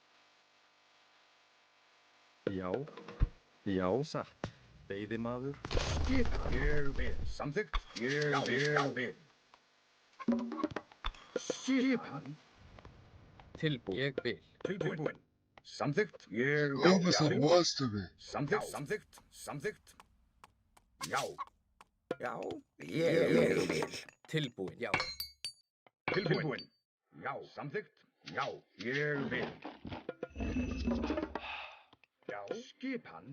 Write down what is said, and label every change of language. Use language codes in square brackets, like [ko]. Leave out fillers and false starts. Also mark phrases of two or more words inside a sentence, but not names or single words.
[is] Já. Já. Satt. Veiðimaður. Skipan. Ég vil. Samþykkt. Ég vil. Skipan. Tilbúin. Ég vil. Tilbúin. Samþykkt. Ég [pt] Ouve essa bosta, velho. [is] Samþykkt. Samþykkt. Já. Já. Ég vil. Tilbúin. Já. Tilbúin. Já. Samþykkt. Já. Ég vil. Já. Skipan.